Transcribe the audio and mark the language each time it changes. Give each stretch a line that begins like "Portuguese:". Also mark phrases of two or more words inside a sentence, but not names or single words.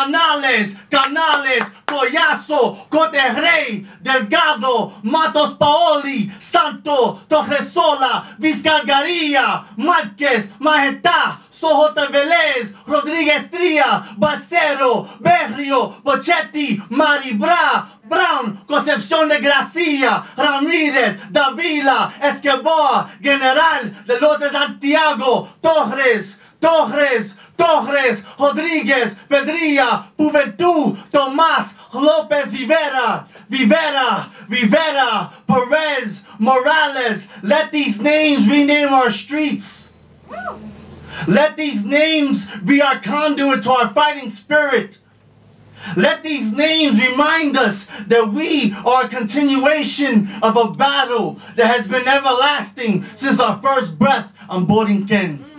English: Collazo, Coterrey, Delgado, Matos Paoli, Santo, Torresola, Vizcargaria, Márquez, Majestad, Sojota Velez, Rodriguez Tria, Bacero, Berrio, Bochetti, Maribra, Brown, Concepción de Gracia, Ramírez, Davila, Escobar, General, de Lote Santiago, Torres, Rodriguez, Pedrilla, Juventud, Tomás, López Rivera, Perez, Morales. Let these names rename our streets. Let these names be our conduit to our fighting spirit. Let these names remind us that we are a continuation of a battle that has been everlasting since our first breath on Borinquen.